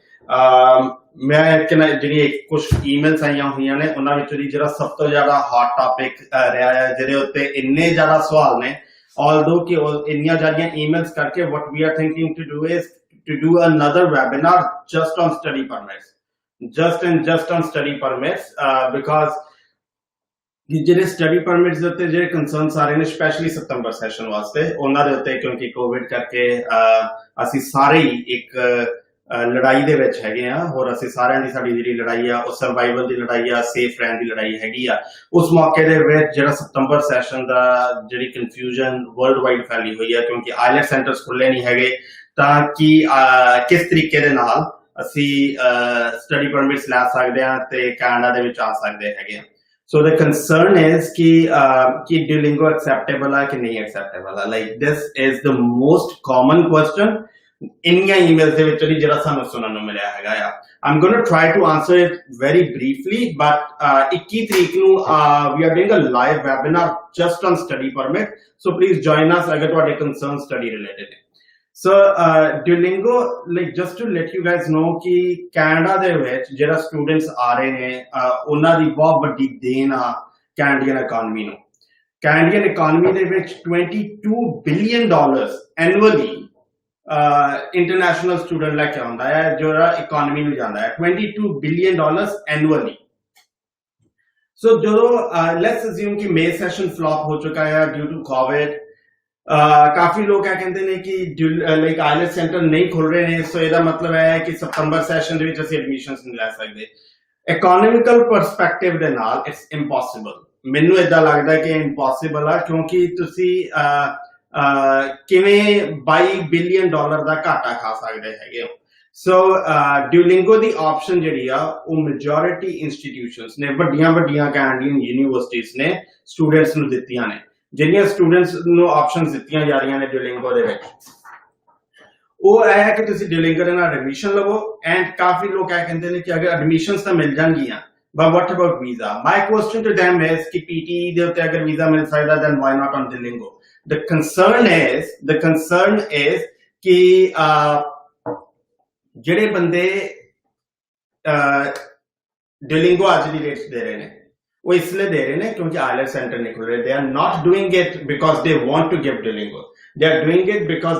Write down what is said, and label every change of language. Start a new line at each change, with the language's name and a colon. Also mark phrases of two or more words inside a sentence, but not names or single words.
Punjabi: ਮੈਂ ਜੀ ਕੁਛ ਈਮੇਲਸ ਆਈਆਂ ਹੋਈਆਂ ਨੇ ਉਨ੍ਹਾਂ ਨੇ ਜੋ ਸਭ ਤੋਂ ਜ਼ਿਆਦਾ
English: hot topic
Punjabi: ਰਿਹਾ ਹੈ ਜਿਹਦੇ ਉੱਤੇ ਇੰਨੇ ਜ਼ਿਆਦਾ ਸਵਾਲ ਨੇ ਆਲਸੋ ਕਿ ਇੰਨੀਆਂ ਜ਼ਿਆਦਾ ਈਮੇਲਸ ਕਰਕੇ
English: what we are thinking to do is to do another webinar just on study permits just on study permits because
Punjabi: ਜਿਹੜੇ
English: study permits
Punjabi: ਦੇ ਉੱਤੇ ਜਿਹੜੇ ਕੰਸਰਨਸ ਆ ਰਹੇ ਨੇ ਸਪੈਸ਼ਲੀ
English: September session
Punjabi: ਵਾਸਤੇ ਉਹਨਾਂ ਦੇ ਉੱਤੇ ਕਿਉਂਕਿ ਕੋਵਿਡ ਕਰਕੇ ਅਸੀਂ ਸਾਰੇ ਹੀ ਇੱਕ ਲੜਾਈ ਦੇ ਵਿੱਚ ਹੈਗੇ ਆ ਹੋਰ ਅਸੀਂ ਸਾਰਿਆਂ ਦੀ ਸਾਡੀ ਜਿਹੜੀ ਲੜਾਈ ਆ ਉਹ ਸਰਵਾਈਵਲ ਦੀ ਲੜਾਈ ਆ ਸੇਫ ਰਹਿਣ ਦੀ ਲੜਾਈ ਹੈਗੀ ਆ ਉਸ ਮੌਕੇ ਦੇ ਵਿੱਚ ਜਿਹੜਾ
English: September session
Punjabi: ਦਾ ਜਿਹੜੀ ਕਨਫਿਊਜ਼ਨ
English: world wide
Punjabi: ਫੈਲੀ ਹੋਈ ਆ ਕਿਉਂਕਿ
English: IELTS centers
Punjabi: ਖੁੱਲੇ ਨਹੀਂ ਹੈਗੇ ਤਾਂ ਕਿ ਕਿਸ ਤਰੀਕੇ ਦੇ ਨਾਲ ਅਸੀਂ
English: study permits
Punjabi: ਲੈ ਸਕਦੇ ਹਾਂ ਤੇ ਕੈਨੇਡਾ ਦੇ ਵਿੱਚ ਆ ਸਕਦੇ ਹੈਗੇ ਆ
English: So the concern is
Hindi: कि Duolingo acceptable है कि नहीं acceptable है.
English: Like this is the most common question in your emails
Punjabi: ਦੇ ਵਿੱਚ ਜਿਹੜਾ ਸਾਨੂੰ ਸੁਣਨ ਨੂੰ ਮਿਲਿਆ ਹੈਗਾ ਆ.
English: I'm going to try to answer it very briefly, but 21
Punjabi: ਤਰੀਕ ਨੂੰ
English: we are doing a live webinar just on study permit. So please join us
Punjabi: ਅਗਰ ਤੁਹਾਡੇ concerns
English: study related
Punjabi: ਨੇ.
English: So Duolingo, like just to let you guys know
Punjabi: कि Canada ਦੇ ਵਿੱਚ ਜਿਹੜਾ students ਆ ਰਹੇ ਨੇ ਉਹਨਾਂ ਦੀ ਬਹੁਤ ਵੱਡੀ ਦੇਣ ਆ
English: Canadian economy
Punjabi: ਨੂੰ
English: Canadian economy
Punjabi: ਦੇ ਵਿੱਚ
English: $22 billion annually international student
Punjabi: ਲੈ ਕੇ ਆਉਂਦਾ ਹੈ ਜਿਹੜਾ economy ਨੂੰ ਜਾਂਦਾ ਹੈ
English: $22 billion annually.
Punjabi: So ਜਦੋਂ
English: let's assume
Hindi: कि May session flop हो चुका है
English: due to COVID
Hindi: काफी लोग क्या कहते हैं कि
English: like IELTS center
Hindi: नहीं खुल रहे हैं सो
Punjabi: ਇਹਦਾ ਮਤਲਬ ਹੈ ਕਿ
English: September session
Punjabi: ਦੇ ਵਿੱਚ ਅਸੀਂ ਐਡਮਿਸ਼ਨਸ ਨਹੀਂ ਲੈ ਸਕਦੇ
English: economical perspective
Punjabi: ਦੇ ਨਾਲ
English: it's impossible
Punjabi: ਮੈਨੂੰ ਇਦਾਂ ਲੱਗਦਾ ਕਿ ਇੰਪੋਸੀਬਲ ਆ ਕਿਉਂਕਿ ਤੁਸੀਂ ਕਿਵੇਂ $22 ਬਿਲੀਅਨ ਦਾ ਘਾਟਾ ਖਾ ਸਕਦੇ ਹੈਗੇ ਹੋ ਸੋ Duolingo ਦੀ ਆਪਸ਼ਨ ਜਿਹੜੀ ਆ ਉਹ
English: majority institutions
Punjabi: ਨੇ ਵੱਡੀਆਂ
English: Canadian universities
Punjabi: ਨੇ ਸਟੂਡੈਂਟਸ ਨੂੰ ਦਿੱਤੀਆਂ ਨੇ ਜਿਹੜੀਆਂ ਸਟੂਡੈਂਟਸ ਨੂੰ ਆਪਸ਼ਨਸ ਦਿੱਤੀਆਂ ਜਾ ਰਹੀਆਂ ਨੇ Duolingo ਦੇ ਵਿੱਚ ਉਹ ਇਹ ਹੈ ਕਿ ਤੁਸੀਂ Duolingo ਦੇ ਨਾਲ ਐਡਮਿਸ਼ਨ ਲਵੋ ਐਂਡ ਕਾਫੀ ਲੋਕ ਇਹ ਕਹਿੰਦੇ ਨੇ ਕਿ ਅਗਰ ਐਡਮਿਸ਼ਨਸ ਤਾਂ ਮਿਲ ਜਾਣਗੀਆਂ
English: but what about visa my question to them is
Punjabi: ਕਿ PTE ਦੇ ਉੱਤੇ ਅਗਰ ਵੀਜ਼ਾ ਮਿਲ ਸਕਦਾ
English: then why not on Duolingo the concern is
Punjabi: ਕਿ ਜਿਹੜੇ ਬੰਦੇ
English: Duolingo
Punjabi: ਅੱਜ ਦੀ ਰੇਟਸ ਦੇ ਰਹੇ ਨੇ
Hindi: वो इसलिए दे रहे हैं क्योंकि
English: IELTS center
Hindi: नहीं खुल रहे
English: they are not doing it because they want to give Duolingo they are doing it because